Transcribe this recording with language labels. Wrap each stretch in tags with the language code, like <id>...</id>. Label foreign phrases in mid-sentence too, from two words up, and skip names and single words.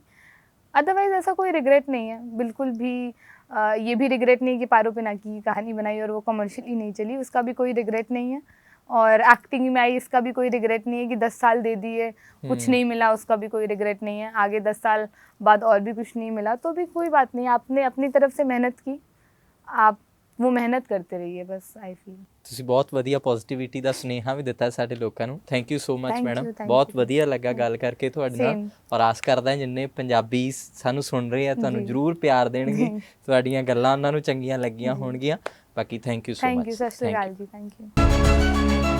<hi>अदरवाइज ऐसा कोई रिग्रेट नहीं है बिल्कुल भी। ये भी रिग्रेट नहीं कि पारो पे ना की कहानी बनाई और वो कमर्शियली नहीं चली, उसका भी कोई रिग्रेट नहीं है। और एक्टिंग में आई, इसका भी कोई रिग्रेट नहीं है कि 10 साल दे दिए कुछ नहीं मिला, उसका भी कोई रिग्रेट नहीं है। आगे 10 साल बाद और भी कुछ नहीं मिला तो भी कोई बात नहीं, आपने अपनी तरफ से मेहनत की, आप वो मेहनत करते रहिए बस।</hi> <en>I feel</en> <pa>ਤੁਸੀਂ ਬਹੁਤ ਵਧੀਆ ਪੋਜ਼ਿਟਿਵਿਟੀ ਦਾ ਸੁਨੇਹਾ ਵੀ ਦਿੱਤਾ ਸਾਡੇ ਲੋਕਾਂ ਨੂੰ।</pa> <en>thank you so much Thank</en> <pa>ਮੈਡਮ,</pa> <en>you, thank</en> <pa>ਬਹੁਤ</pa> <en>you.</en> <pa>ਵਧੀਆ ਲੱਗਾ ਗੱਲ ਕਰਕੇ ਤੁਹਾਡੇ ਨਾਲ।</pa> <en>Same.</en> <pa>ਔਰ ਆਸ ਕਰਦਾ ਜਿੰਨੇ ਪੰਜਾਬੀ ਸਾਨੂੰ ਸੁਣ ਰਹੇ ਆ ਤੁਹਾਨੂੰ ਜੀ। ਜ਼ਰੂਰ ਪਿਆਰ ਦੇਣਗੇ, ਤੁਹਾਡੀਆਂ ਗੱਲਾਂ ਉਹਨਾਂ ਨੂੰ ਚੰਗੀਆਂ ਲੱਗੀਆਂ ਹੋਣਗੀਆਂ।</pa> <en>ਬਾਕੀ thank you so थैंक ਮਚ। यू,</en> <pa>ਸਤ ਸ੍ਰੀ ਅਕਾਲ ਜੀ,</pa> <en>thank you.</en>